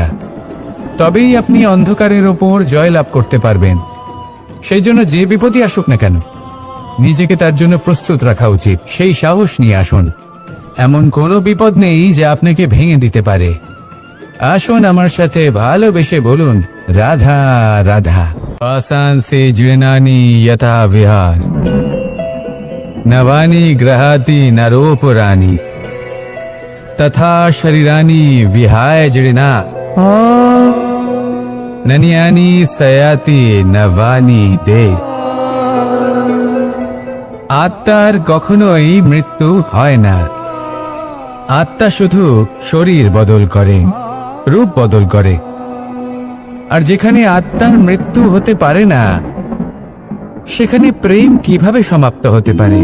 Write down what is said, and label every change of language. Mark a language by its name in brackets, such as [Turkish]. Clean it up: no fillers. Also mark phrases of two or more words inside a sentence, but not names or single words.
[Bangla] তবেই আপনি অন্ধকারের ওপর জয়লাভ করতে পারবেন। সেই জন্য যে বিপদই আসুক না কেন, নিজেকে তার জন্য প্রস্তুত রাখা উচিত। সেই সাহস নিয়ে আসুন। এমন কোনো বিপদ নেই যা আপনাকে ভেঙে দিতে পারে। আসুন আমার সাথে ভালোবেসে বলুন, রাধা রাধা। [Sanskrit] आसान से जीर्णानि यथा विहार, नवानि ग्रहाति नरोपराणि, तथा शरीरानि विहाय जीर्णा, नन्यानि सयाति नवानि दे। [Bangla] আত্মার কখনোই মৃত্যু হয় না। আত্মা শুধু শরীর বদল করে, রূপ বদল করে। আর যেখানে আত্মার মৃত্যু হতে পারে না, সেখানে প্রেম কিভাবে সমাপ্ত হতে পারে?